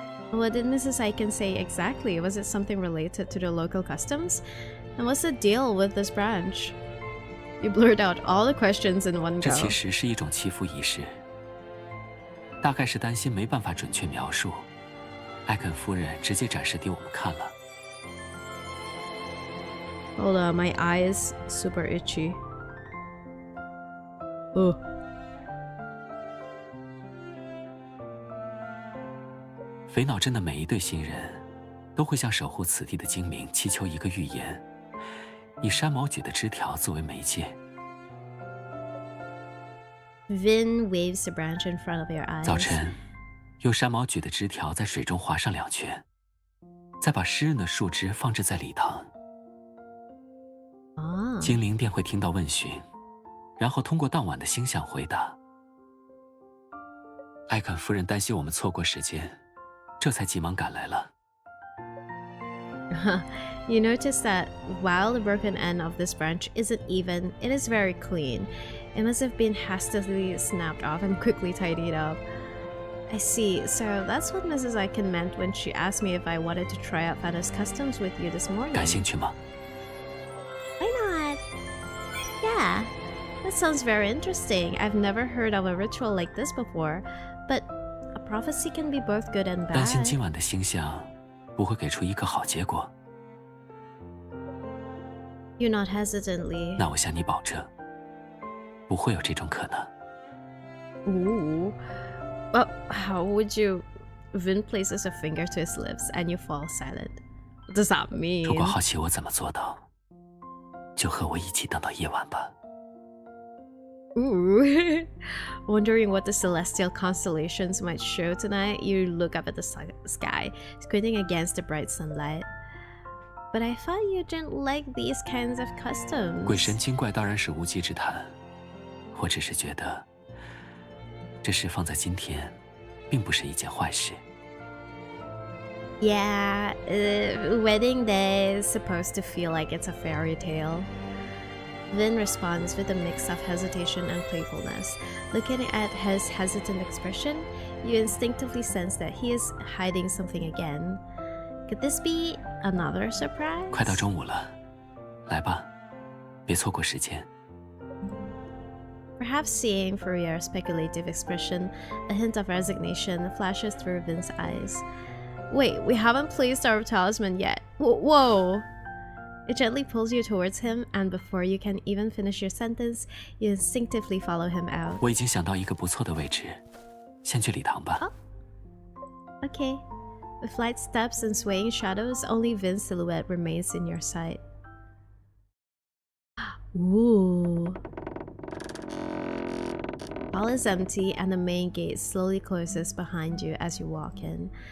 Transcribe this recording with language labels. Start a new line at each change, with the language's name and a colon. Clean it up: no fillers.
English: What did Mrs. Aiken say exactly? Was it something related to the local customs? And what's the deal with this branch? You blurred out all the questions in one
Chinese: 这
English: go.
Chinese: 其实是一种祈福仪式，大概是担心没办法准确描述，艾肯夫人直接展示给我们看了。
English: Hold on, my eye is super itchy. Oh.
Chinese: 肥脑镇的每一对新人，都会向守护此地的精灵祈求一个预言，以山毛榉的枝条作为媒介。
English: Vin waves the branch in front of your eyes.
Chinese: 早晨，用山毛榉的枝条在水中划上2圈，再把湿润的树枝放置在礼堂。精灵便会听到问询，然后通过当晚的星象回答。艾肯夫人担心我们错过时间，这才急忙赶来了。
English: You notice that while the broken end of this branch isn't even, it is very clean. It must have been hastily snapped off and quickly tidied up. I see. So that's what Mrs. Aiken meant when she asked me if I wanted to try out Fanta's customs with you this morning.
Chinese: 感兴趣吗？
English: Why not? Yeah, that sounds very interesting. I've never heard of a ritual like this before, but a prophecy can be both good and
Chinese: 担心
English: bad.
Chinese: 今晚的星象不会给出一个好结果。
English: You nod hesitantly.
Chinese: 那我向你保证，不会有这种可能。
English: Ooh. Well, how would you... Vin places a finger to his lips and you fall silent. What does that mean?
Chinese: 如果好奇我怎么做到，就和我一起等到夜晚吧。
English: Ooh. Wondering what the celestial constellations might show tonight, you look up at the sky, squinting against the bright sunlight. But I thought you didn't like these kinds of customs.
Chinese: 鬼神精怪当然是无稽之谈，我只是觉得，这事放在今天，并不是一件坏事。
English: Yeah, wedding day is supposed to feel like it's a fairy tale. Vin responds with a mix of hesitation and playfulness. Looking at his hesitant expression, you instinctively sense that he is hiding something again. Could this be another surprise?
Chinese: 快到中午了，来吧，别错过时间。
English: Perhaps seeing through your speculative expression, a hint of resignation flashes through Vin's eyes. Wait, we haven't placed our talisman yet. Whoa! It gently pulls you towards him, and before you can even finish your sentence, you instinctively follow him out.
Chinese: 我已经想到一个不错的位置，先去礼堂吧。
English: Okay. With light steps and swaying shadows, only Vin's silhouette remains in your sight. Ooh. Hall is empty and the main gate slowly closes behind you as you walk in.